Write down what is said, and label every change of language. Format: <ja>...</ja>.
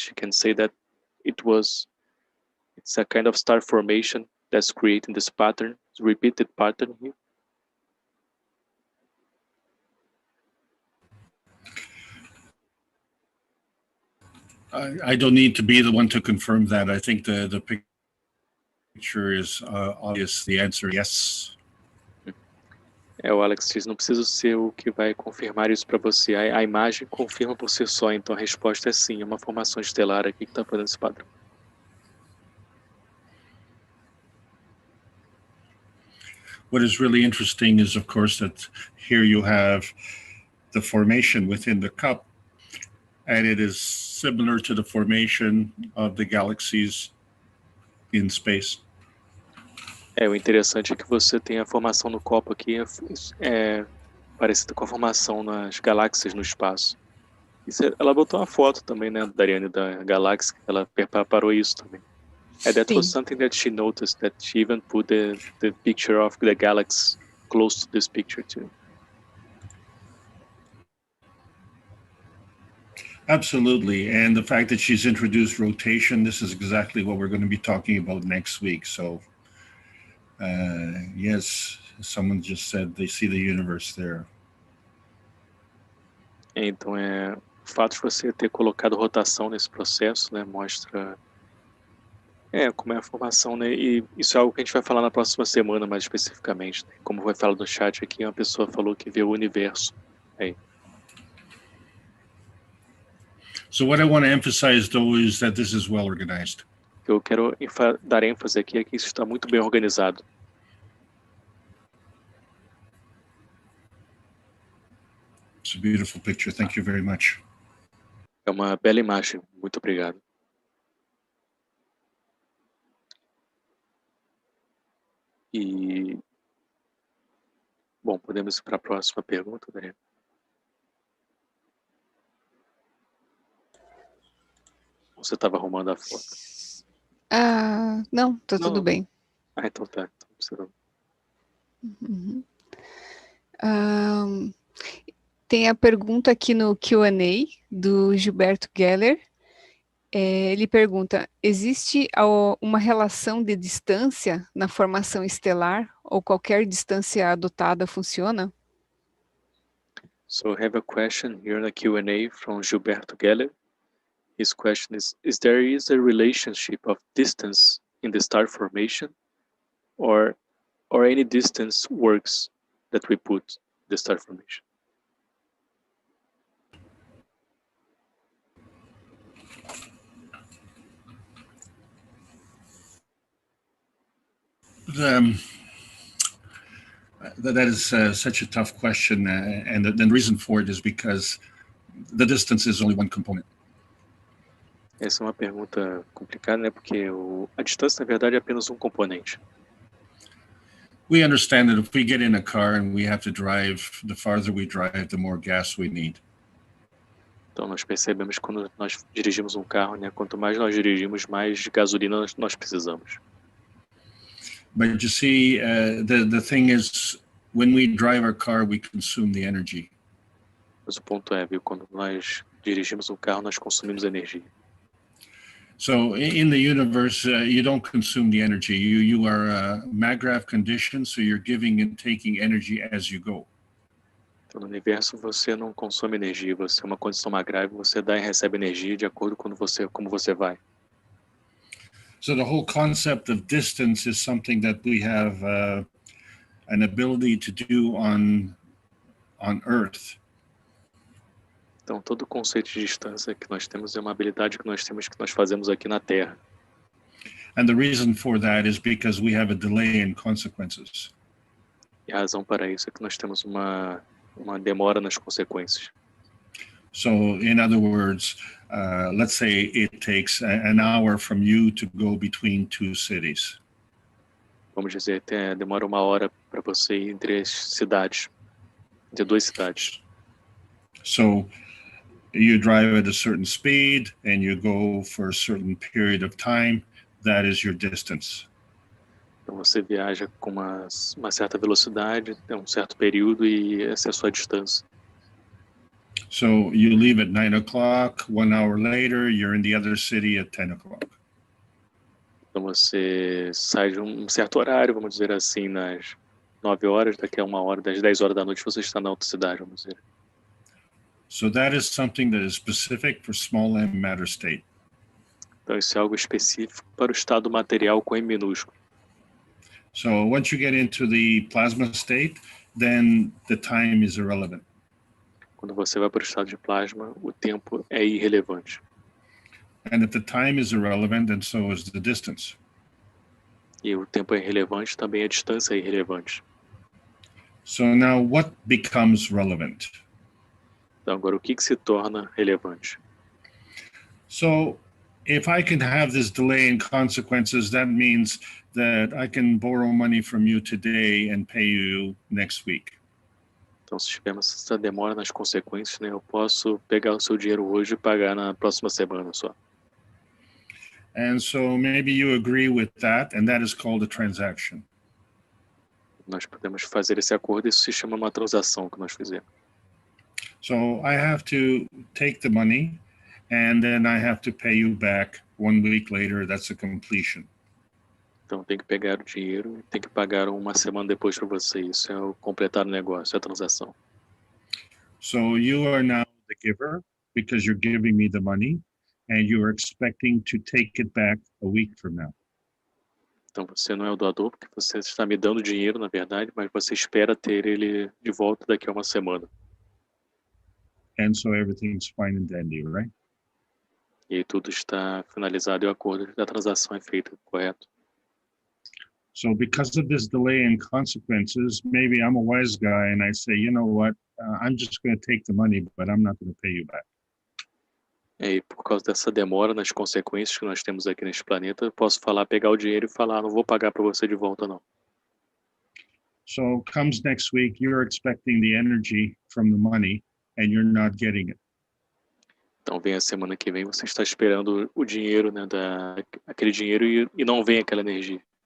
<en>She can say that it's a kind of star formation that's creating this pattern, repeated pattern here. I don't need to be the one to confirm that. I think the picture is obvious. The answer, yes.</en> <pt>O Alex diz, não preciso ser o que vai confirmar isso para você. A imagem confirma por si só, então a resposta é sim. É uma formação estelar aqui que está fazendo esse padrão.</pt> <en>What is really interesting is, of course, that here you have the formation within the cup, and it is similar to the formation of the galaxies in space.</en> <pt>O interessante é que você tem a formação no copo aqui, é parecida com a formação nas galáxias no espaço. Ela botou uma foto também, né, Dariane, da galáxia, ela preparou isso também.</pt> <en>That was something that she noticed, that she even put the picture of the galaxy close to this picture too. Absolutely, and the fact that she's introduced rotation, this is exactly what we're going to be talking about next week. So, yes, someone just said they see the universe there.</en> <pt>Então, o fato de você ter colocado rotação nesse processo, né, mostra como é a formação, né, e isso é algo que a gente vai falar na próxima semana mais especificamente, né? Como vai falar no chat aqui, uma pessoa falou que vê o universo aí.</pt> <en>So what I want to emphasize, though, is that this is well organized.</en> <pt>O que eu quero dar ênfase aqui é que isso está muito bem organizado.</pt> <en>It's a beautiful picture. Thank you very much.</en> <pt>É uma bela imagem. Muito obrigado. E bom, podemos ir para a próxima pergunta, Daniel? Você estava arrumando a foto? Não, tá tudo bem. Então tá. Uhum. Tem a pergunta aqui no Q&A do Gilberto Geller. Ele pergunta, existe uma relação de distância na formação estelar ou qualquer distância adotada funciona?</pt> <en>So I have a question here in the Q&A from Gilberto Geller. His question is there a relationship of distance in the star formation or any distance works that we put in the star formation? That is such a tough question, and the reason for it is because the distance is only one component.</en> <pt>Essa é uma pergunta complicada, né? Porque a distância, na verdade, é apenas componente.</pt> <en>We understand that if we get in a car and we have to drive, the farther we drive, the more gas we need.</en> <pt>Então nós percebemos quando nós dirigimos carro, né? Quanto mais nós dirigimos, mais gasolina nós precisamos.</pt> <en>But you see, the thing is, when we drive our car, we consume the energy.</en> <pt>Mas o ponto viu, quando nós dirigimos carro, nós consumimos energia.</pt> <en>So in the universe, you don't consume the energy. You are MAGRAV conditioned, so you're giving and taking energy as you go.</en> <pt>Então, no universo, você não consome energia. Você é uma condição MAGRAV, você dá e recebe energia de acordo com como você vai.</pt> <en>So the whole concept of distance is something that we have an ability to do on Earth.</en> <pt>Então, todo o conceito de distância que nós temos é uma habilidade que nós temos, que nós fazemos aqui na Terra.</pt> <en>And the reason for that is because we have a delay in consequences.</en> <pt>E a razão para isso é que nós temos uma demora nas consequências.</pt> <en>So, in other words, let's say it takes an hour from you to go between two cities.</en> <pt>Vamos dizer, demora 1 hora para você ir entre as cidades, entre 2 cidades.</pt> <en>So, you drive at a certain speed and you go for a certain period of time. That is your distance.</en> <pt>Então você viaja com uma certa velocidade, tem um certo período e essa é a sua distância.</pt> <en>So you leave at 9 o'clock, 1 hour later, you're in the other city at 10 o'clock.</en> <pt>Então você sai de um certo horário, vamos dizer assim, nas 9 horas, daqui a 1 hora, das 10 horas da noite você está na outra cidade, vamos dizer.</pt> <en>So that is something that is specific for small m matter state.</en> <pt>Então isso é algo específico para o estado material com M minúsculo.</pt> <en>So once you get into the plasma state, then the time is irrelevant.</en> <pt>Quando você vai para o estado de plasma, o tempo é irrelevante.</pt> <en>And if the time is irrelevant, then so is the distance.</en> <pt>E o tempo é irrelevante, também a distância é irrelevante.</pt> <en>So now what becomes relevant?</en> <pt>Então agora o que se torna relevante?</pt> <en>So if I can have this delay in consequences, that means that I can borrow money from you today and pay you next week.</en> <pt>Então se tivermos essa demora nas consequências, né, eu posso pegar o seu dinheiro hoje e pagar na próxima semana só.</pt> <en>And so maybe you agree with that, and that is called a transaction.</en> <pt>Nós podemos fazer esse acordo, isso se chama uma transação que nós fizemos.</pt> <en>So I have to take the money, and then I have to pay you back 1 week later. That's a completion.</en> <pt>Então tem que pegar o dinheiro e tem que pagar 1 semana depois para você. Isso é o completar o negócio, é a transação.</pt> <en>So you are now the giver because you're giving me the money, and you are expecting to take it back a week from now.</en> <pt>Então você não é o doador porque você está me dando dinheiro, na verdade, mas você espera ter ele de volta daqui a 1 semana.</pt> <en>And so everything's fine and dandy, right?</en> <pt>E aí tudo está finalizado e o acordo da transação é feito, correto?</pt> <en>So because of this delay in consequences, maybe I'm a wise guy and I say, you know what, I'm just going to take the money, but I'm not going to pay you back.</en> <pt>E por causa dessa demora nas consequências que nós temos aqui neste planeta, eu posso pegar o dinheiro e falar, não vou pagar para você de volta não.</pt> <en>So comes next week, you're expecting the energy from the money and you're not getting it.</en> <pt>Então vem a semana que vem, você está esperando o dinheiro, né, aquele dinheiro e não vem aquela energia.</pt>